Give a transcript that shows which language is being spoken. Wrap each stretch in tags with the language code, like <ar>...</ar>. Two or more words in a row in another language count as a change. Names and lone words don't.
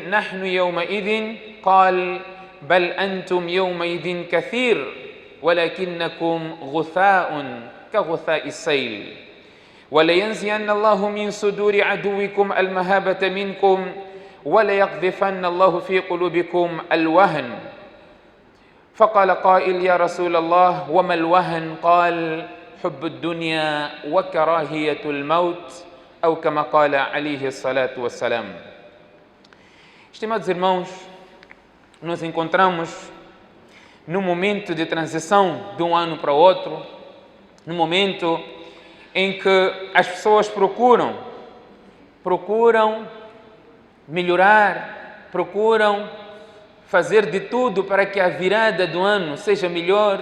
<ar>نحن يومئذ قال بل أنتم يومئذ كثير ولكنكم غثاء كغثاء السيل ولينزين الله من صدور عدوكم المهابة منكم وليقذفن الله في قلوبكم الوهن فقال قائل يا رسول الله وما الوهن قال حب الدنيا وكراهية الموت أو كما قال عليه الصلاة والسلام.</ar> <pt>Estimados irmãos, nos encontramos num momento de transição de um ano para o outro, num momento em que as pessoas procuram melhorar, procuram fazer de tudo para que a virada do ano seja melhor.</pt>